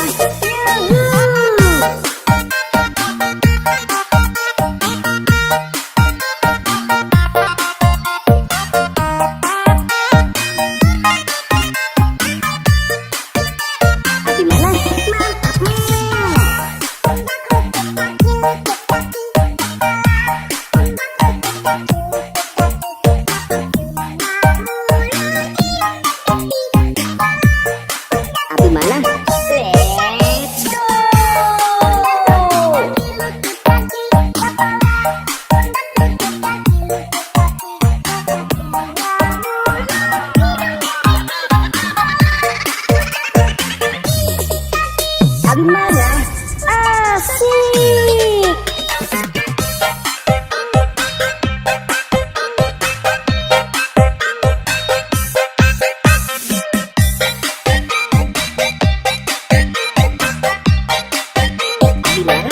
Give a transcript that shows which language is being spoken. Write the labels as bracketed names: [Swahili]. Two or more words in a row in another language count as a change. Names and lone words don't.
[Indonesian] Yuhuu. Abi mana? Abi mana? [English] Let's go. Abi mana? [Indonesian] Asik. Abi mana?